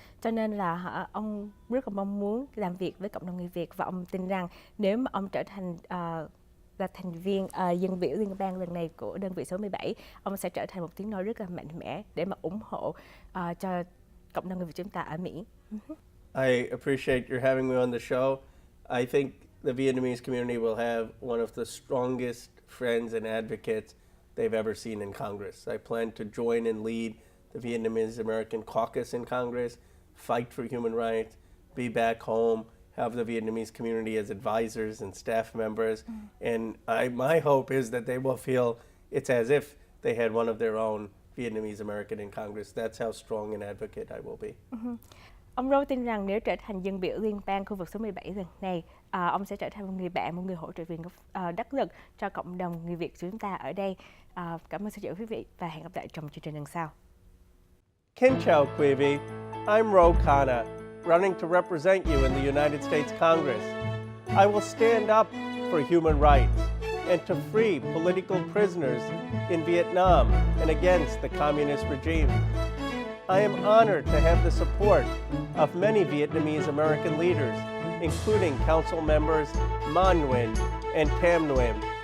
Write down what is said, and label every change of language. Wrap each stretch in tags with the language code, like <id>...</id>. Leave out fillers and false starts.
<vi>Cho nên là ông rất là mong muốn làm việc với cộng đồng người Việt, và ông tin rằng nếu mà ông trở thành là thành viên dân biểu liên bang lần này của đơn vị số 17, ông sẽ trở thành một tiếng nói rất là mạnh mẽ để mà ủng hộ cho cộng đồng người Việt chúng ta ở Mỹ.</vi> <en>I appreciate your having me on the show. I think the Vietnamese community will have one of the strongest friends and advocates they've ever seen in Congress. I plan to join and lead the Vietnamese American caucus in Congress, fight for human rights, be back home, have the Vietnamese community as advisors and staff members. And my hope is that they will feel it's as if they had one of their own Vietnamese American in Congress. That's how strong an advocate I will be.</en> <vi>Ông Rowe tin rằng nếu trở thành dân biểu liên bang khu vực số 17 lần này, ông sẽ trở thành một người bạn, một người hỗ trợ viên đắc lực cho cộng đồng người Việt của chúng ta ở đây. Cảm ơn sự chú quý vị và hẹn gặp lại trong chương trình lần sau. Xin chào quý vị.</vi> <en>I'm Khanna, running to represent you in the United States Congress. I will stand up for human rights and to free political prisoners in Vietnam and against the communist regime. I am honored to have the support of many Vietnamese American leaders, including Council members Man Nguyen and Tam Nguyen.</en>